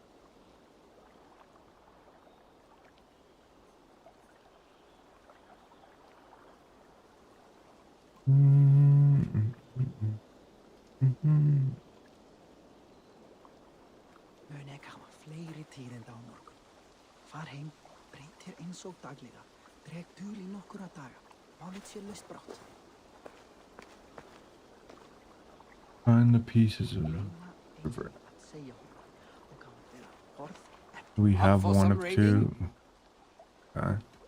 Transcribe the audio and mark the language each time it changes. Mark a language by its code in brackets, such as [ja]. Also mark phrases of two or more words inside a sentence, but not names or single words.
[is] Mun ég hafa fleiri tíðinda á morgun. Far heim, breyt þér eins og daglega. Dreg dul í nokkura daga. Málið sé laust brátt. [en] Find the pieces of the river. We have one of two. Okay.